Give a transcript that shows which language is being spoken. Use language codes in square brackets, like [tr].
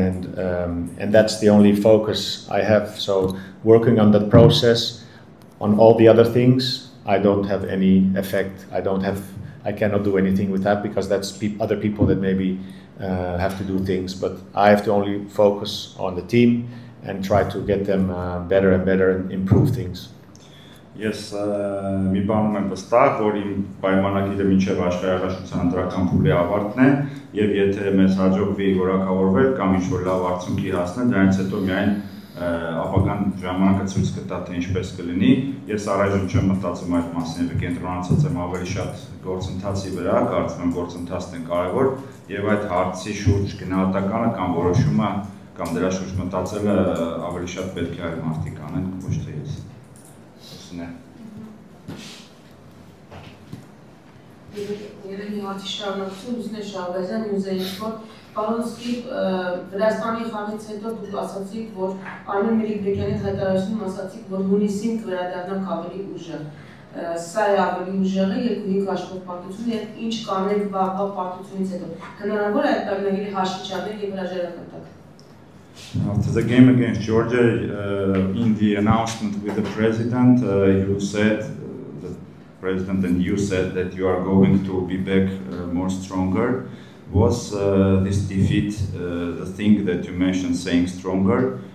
[en] And that's the only focus I have. So working on that process, on all the other things, I don't have any effect. I cannot do anything with that, because that's other people that maybe have to do things. But I have to only focus on the team and try to get them better and better and improve things. [hy] Ես մի բանում եմ վստահ, որ իմ պայմանագիրը մինչև աշխարհաշրջան ընտրական փուլի ավարտն է, եւ եթե մեզ հաջողվի որակավորվել կամ ինչ-որ լավ արդյունքի հասնել, դրանից հետո միայն ապագան ժամանակը ցույց կտա, թե ինչպես կլինի։ Ես առայժմ չեմ մտածում այդ մասին, եւ կենտրոնացած եմ ավելի շատ գործընթացի վրա, կարծում եմ գործընթացն է կարեւոր, եւ այդ հարցի շուրջ գնահատականը կամ որոշումը կամ դրա շուրջ մտածելը ավելի շատ պետք է այլ մարդիկ անեն, ոչ թե ես։ Երևի հարցի շարունակություն Լուսինե Շահբազյան Նյուզերից, որ պարոն Սկիպ, Վրաստանի խաղից հետո դուք ասացիք, որ Արմեն Մելիքբեկյանի հայտարարությունում ասացիք, որ հունիսին կվերադառնանք ավելի ուժեղ։ Սա է ավելի ուժեղը 2-5 հաշվով պարտությունը եւ ինչ կանենք վաղվա պարտությունից հետո։ Հնարավոր է այդ պայմանագիրը հաշվի չառնել եւ հրաժարական տալ։ [en] After the game against Georgia, in the announcement with the president, you said, the president and you said that you are going to be back more stronger. Was this defeat the thing that you mentioned, saying stronger?